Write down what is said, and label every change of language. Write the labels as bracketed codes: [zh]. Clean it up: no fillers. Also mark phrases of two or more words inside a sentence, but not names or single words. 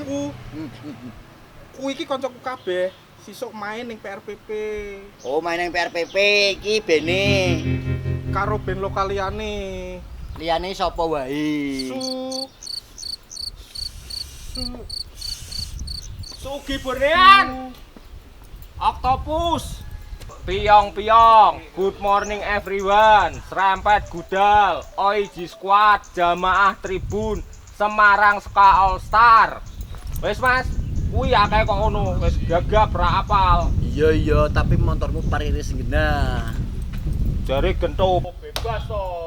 [jv] Ku iki kancaku kabeh, sesuk main ning PRPP Oh, main yang PRPP iki bene. karo band lokal liyane. Liyane sapa wae? Sugi Borean. Octopus. Piong-piong. [en] Good morning everyone. [jv] Serempet Gudal. OIG Squad. Jamaah Tribun. Semarang Ska All Star. Wes Mas, kuwi akeh kok ngono. Wis gagap ra apal. Iya, tapi motormu pariris genah. Jare gento bebas to.